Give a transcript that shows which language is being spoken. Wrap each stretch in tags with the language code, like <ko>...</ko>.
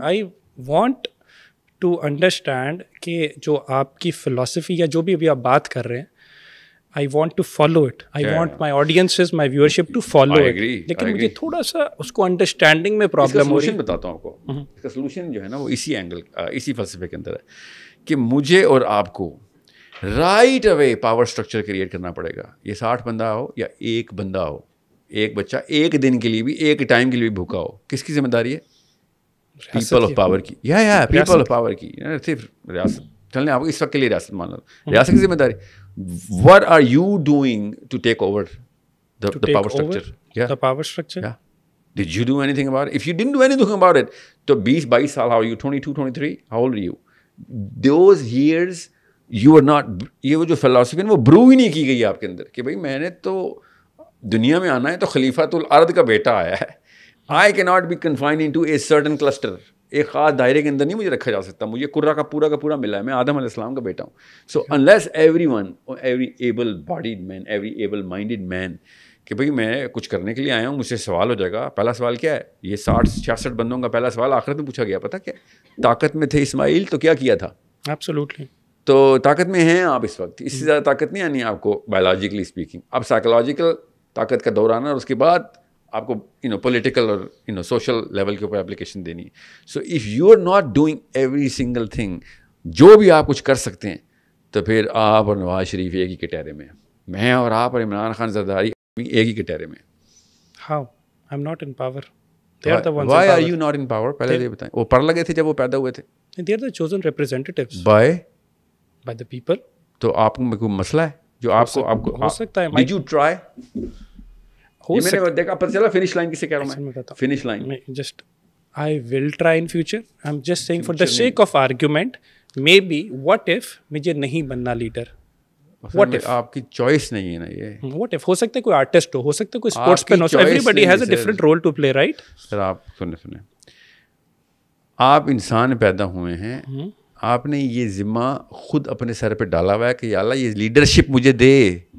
<en>I want to understand</en> <ur>کہ جو آپ کی فلسفی یا جو بھی ابھی آپ بات کر رہے ہیں,</ur> <en>I want to follow it. I want my audiences, my viewership to follow it.</en> <ur>لیکن مجھے تھوڑا سا اس کو انڈرسٹینڈنگ میں پرابلم ہو رہی ہے. بتاتا ہوں آپ کو, اس کا سولوشن جو ہے نا وہ اسی اینگل, اسی فلسفے کے اندر ہے کہ مجھے اور آپ کو right away power structure create کرنا پڑے گا. یہ 60 بندہ ہو یا ایک بندہ ہو, ایک بچہ ایک دن کے لیے بھی, ایک ٹائم کے لیے بھی بھوکا ہو, کس کی ذمہ داری ہے؟ پیپل آف پاور کی. یا پیپل آف پاور کی, صرف ریاست چلنے آپ کو اس وقت کے لیے ریاست مان لو, ریاست کی ذمہ داری.</ur> <en>What are you doing to take over the power structure? The power structure? Yeah. Did you do anything about it? If you didn't do anything about it,</en> <ur>تو 20-22 سال,</ur> <en>how are you? 22, 23? How old are you? Those years you are not,</en> <ur>یہ وہ جو فلسفی ہے وہ برو ہی نہیں کی گئی آپ کے اندر کہ بھائی میں نے تو دنیا میں آنا ہے تو خلیفۃ الارض کا بیٹا آیا ہے.</ur> <en>I cannot be confined into a certain cluster.</en> <ur>ایک خاص دائرے کے اندر نہیں مجھے رکھا جا سکتا. مجھے قرہ کا پورا ملا ہے, میں آدم علیہ السلام کا بیٹا ہوں. So</ur> <en>unless everyone, every able bodied man, every able minded man</en> <ur>کہ بھائی میں کچھ کرنے کے لیے آیا ہوں, مجھ سے سوال ہو جائے گا. پہلا سوال کیا ہے؟ یہ 60-66 بندوں کا پہلا سوال آخرت میں پوچھا گیا, پتہ کیا؟ طاقت میں تھے اسماعیل تو کیا کیا تھا؟</ur> <en>Absolutely.</en> <ur>تو طاقت میں ہیں آپ اس وقت, اس سے زیادہ طاقت نہیں آنی آپ کو بایولوجیکلی اسپیکنگ. اب سائیکولوجیکل طاقت کا دور آنا, اور اس کے بعد آپ کو پولیٹیکل اور سوشل لیول کے اوپر اپلیکیشن دینی ہے.</ur> <en>so if you are not doing every single thing,</en> <ur>جو بھی آپ کچھ کر سکتے ہیں, تو پھر آپ اور نواز شریف ایک ہی کٹہرے میں, میں اور آپ اور عمران خان زرداری ایک ہی کٹہرے میں.</ur> <en>How? I'm not in power. They are the ones. Why are you not in power?</en> <ur>پہلے یہ بتائیں. وہ پڑھ لگے تھے جب وہ پیدا ہوئے تھے.</ur> <en>They are the chosen representatives. By the people.</en> <ur>تو آپ کو کوئی مسئلہ ہے جو آپ کو ہو سکتا ہے.</ur> <en>Did you try?</en> <ur>میں نے دیکھا پتہ چلا فنش لائن کسے کہہ رہا ہوں میں, finish line.</ur> <en>Just I will try in future. I'm just saying for the sake of argument, maybe what if</en> <ur>مجھے نہیں بننا لیڈر.</ur> <en>What if</en> <ur>آپ کی چوائس نہیں ہے نا یہ.</ur> <en>What if</en> <ur>ہو سکتا ہے کوئی آرٹسٹ ہو سکتا ہے کوئی sports main ہو,</ur> <en>everybody has a different role to play, right?</en> <ur>سر آپ سنیں, آپ انسان پیدا ہوئے ہیں, آپ نے یہ ذمہ خود اپنے سر پہ ڈالا ہوا ہے کہ یا اللہ یہ لیڈرشپ مجھے دے.</ur>